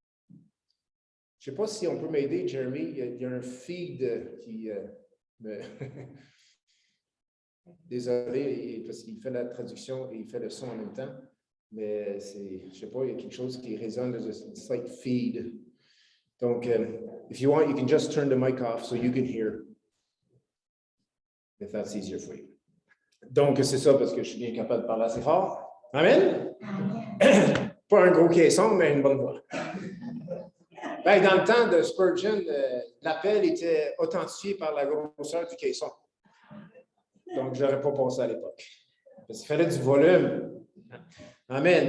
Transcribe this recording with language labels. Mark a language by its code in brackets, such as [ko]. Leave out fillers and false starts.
[fr] Je ne sais pas si on peut m'aider, Jeremy. Il y a un feed qui me... Désolé, parce qu'il fait la traduction et il fait le son en même temps. Mais c'est, je ne sais pas, il y a quelque chose qui résonne, [en] there's a slight feed. Donc, if you want, you can just turn the mic off so you can hear, if that's easier for you. [fr] Donc, c'est ça, parce que je suis bien capable de parler assez fort. Amen? Amen. Pas un gros caisson, mais une bonne voix. Ben, dans le temps de Spurgeon, l'appel était authentifié par la grosseur du caisson. Donc, je n'aurais pas pensé à l'époque. Parce qu'il fallait du volume. Amen.